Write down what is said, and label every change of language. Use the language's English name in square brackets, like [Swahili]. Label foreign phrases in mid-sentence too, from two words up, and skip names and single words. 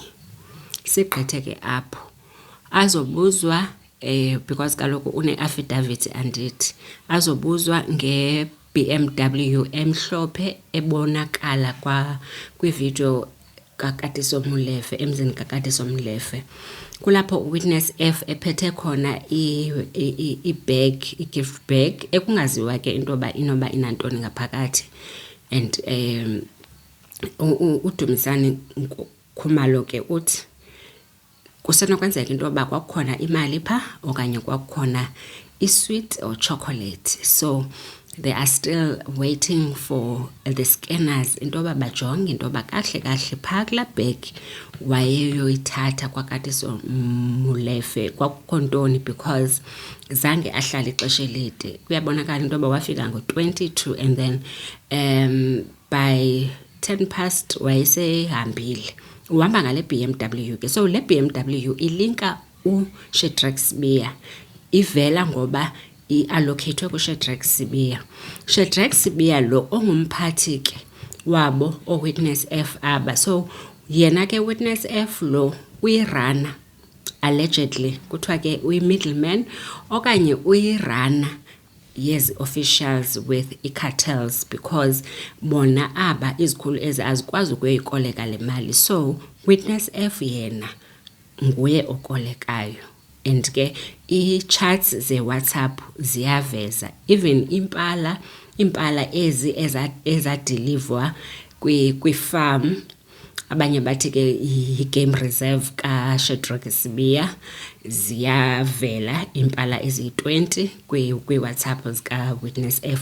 [Xhosa] Sigqithe ke apho azobuzwa because kaloku une affidavit andithi azobuzwa nge-BMW emhlophe ebonakala kwi-video kaKatiso Molefe, emzini kaKatiso Molefe. Kulapho [English] witness F [Xhosa] ephethe khona i-bag, i- [English] gift bag [Xhosa] ekungaziwa ke into ba inoba inantoni ngaphakathi, and uDumisani Khumalo ke uthi kusenokwenzeka into ba kwakukhona imali pha okanye kwakukhona i- [English] sweet or chocolate. So they are still waiting for the scanners [Xhosa] into ba bajonge into ba kahle pha kula bag wayeyoyithatha kwaKatiso Molefe kwakukho ntoni, because zange ahlale ixesha elide. Kuyabonakala into ba wafika ngo-22 [English] and then by 10 past [Xhosa] wayesehambile. Uhamba ngale BMW ke. So le BMW ilinka uShadrack Sibiya, ivela ngoba i-allocate kuShadrack Sibiya. Shadrack Sibiya lo ongumphathi ke wabo o- [English] witness F [Xhosa] aba. So yena ke [English] witness F [Xhosa] lo uyirana allegedly kuthiwa ke uyi-middleman okanye uyirana yes [English] officials with [Xhosa] i-cartels, because bona aba izikhulu ezi azikwazi ukuyikoleka le mali. So [English] witness F [Xhosa] yena nguye okolekayo, and ke i-chats ze-WhatsApp ziyaveza even impala ezi ezadilivwa kwi-farm, abanye bathi ke i- [English] game reserve [Xhosa] kaShadrack Sibiya, ziyavela impala eziyi-20 kwi-WhatsApp zika- [English] witness F.